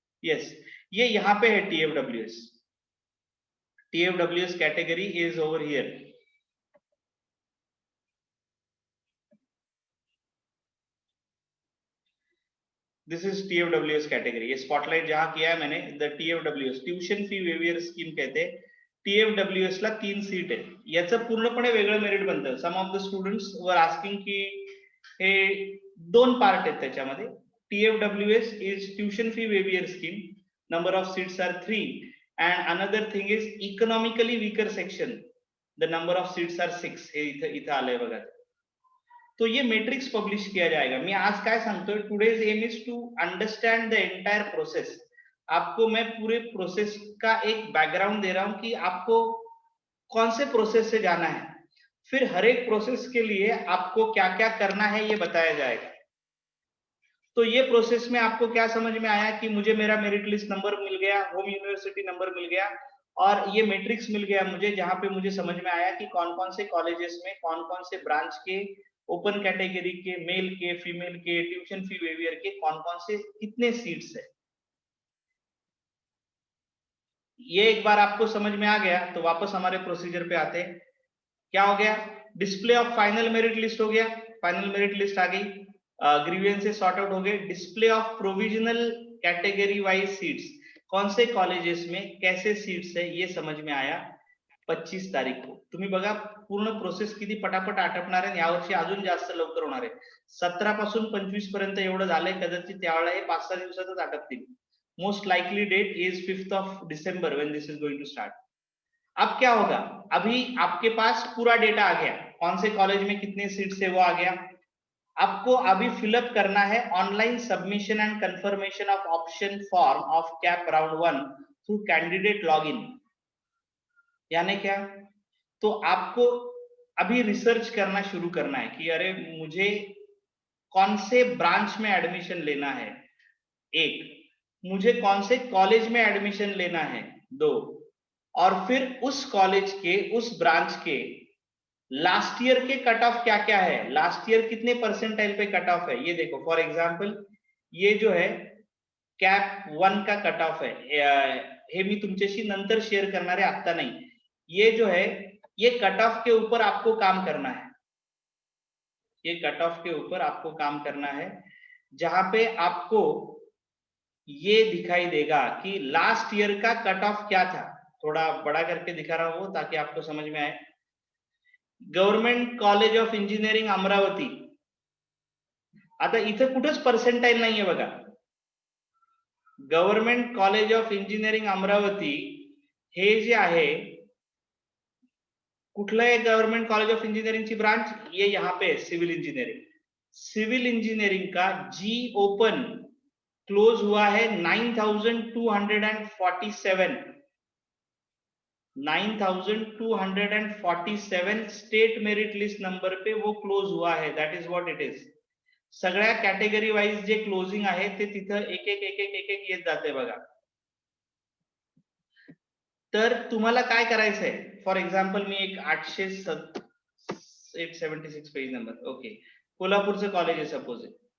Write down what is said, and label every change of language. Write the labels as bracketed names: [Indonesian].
[English] yes, [Hindi] ये यहाँ पे है TFWS. [English] TFWS category is over here. This is TFWS category. [Hindi] ये स्पॉटलाइट जहां किया है मैंने, the TFWS tuition fee waiver scheme कहते हैं. [Marathi] TFWS ला 3 सीट आहे. याचं पूर्णपणे वेगळं मेरिट बनतं. [English] some of the students were asking [Marathi] की हे 2 पार्ट आहेत त्याच्यामध्ये. [English] TFWS is tuition fee waiver scheme. Number of seats are 3. and another thing is economically weaker section. The number of seats are 6 [Marathi] हे इथं आलंय बघा. [Hindi] तो ये मेट्रिक्स पब्लिश किया जाएगा. [Marathi] मी आज काय सांगतोय, [English] Today's aim is to understand the entire process. [Hindi] आपको मैं पूरे प्रोसेस का एक बैकग्राउंड दे रहा हूं कि आपको कौन से प्रोसेस से जाना है, फिर हर एक प्रोसेस के लिए आपको क्या क्या करना है ये बताया जाएगा. तो ये प्रोसेस में आपको क्या समझ में आया कि मुझे मेरा मेरिट लिस्ट नंबर मिल गया, होम यूनिवर्सिटी नंबर मिल गया और ये मैट्रिक्स मिल गया मुझे, जहां पे मुझे समझ में आया कि कौन कौन से कॉलेजेस में कौन कौन से ब्रांच के, ओपन कैटेगरी के, मेल के, फीमेल के, ट्यूशन फी वेवियर के कौन कौन से कितने सीट्स है. ये एक बार आपको समझ में आ गया तो वापस हमारे प्रोसीजर पे आते हैं. क्या हो गया, display of final merit list हो गया, फाइनल मेरिट लिस्ट आ गई, ग्रीवियंसेस सॉर्ट आउट हो गए. Display of provisional category wise seats, कौन से कॉलेजेस में कैसे सीट्स है ये समझ में आया 25 तारीख को. [Marathi] तुम्ही बघा पूर्ण प्रोसेस किती पटापट आटपणार आहे. यावर्षी अजून जास्त लवकर होणार आहे. 17 पासून 25 पर्यंत एवढं झालंय, कदाचित त्यावेळेला हे 5-6 दिवसातच आटपतील. [English] Most likely date is 5th of December when this is going to start. [Hindi] अब क्या होगा, अभी आपके पास पूरा डेटा आ गया, कौन से कॉलेज में कितने सीट्स है वो आ गया. आपको अभी फिलअप करना है online submission and confirmation of option form of cap round 1 through candidate login. यानी क्या, तो आपको अभी रिसर्च करना शुरू करना है कि अरे मुझे कौन से ब्रांच में एडमिशन लेना है, एक, मुझे कौन से कॉलेज में एडमिशन लेना है, दो, और फिर उस कॉलेज के, उस ब्रांच के लास्ट ईयर के कट ऑफ क्या क्या है, लास्ट ईयर कितने परसेंटाइल पे कट ऑफ है. ये देखो फॉर एग्जांपल ये जो है कैप 1 का कट ऑफ है, [Marathi] हे मी तुमच्याशी नंतर शेअर करणार आहे, आता नाही. [Hindi] ये जो है ये कट ऑफ के ऊपर आपको काम करना है, ये कट ऑफ के ऊपर आपको काम करना है, जहां पे आपको ये दिखाई देगा कि लास्ट ईयर का कट ऑफ क्या था. थोड़ा बड़ा करके दिखा रहा हूं ताकि आपको समझ में आए. [Marathi] Government college of engineering Amravati, आता इथं कुठंच पर्सेंटाइल नाहीये बघा. Government college of engineering Amravati हे जे आहे, कुठलं आहे गव्हर्नमेंट कॉलेज ऑफ इंजिनिअरिंग ची ब्रांच, [Hindi] ये यहाँ पे सिविल इंजीनियरिंग. सिविल इंजीनियरिंग का जी ओपन क्लोज हुआ है 9247, 9247 स्टेट मेरिट लिस्ट नंबर पे वो क्लोज हुआ है. [English] That is what it is. [Marathi] सगळ्या कॅटेगरी वाइज जे क्लोजिंग आहे ते तिथं एक एक येत जाते बघा. तर तुम्हाला काय करायचंय, फॉर एक्झाम्पल मी एक 876 पेज नंबर, ओके, कोल्हापूरचं कॉलेज आहे सपोज.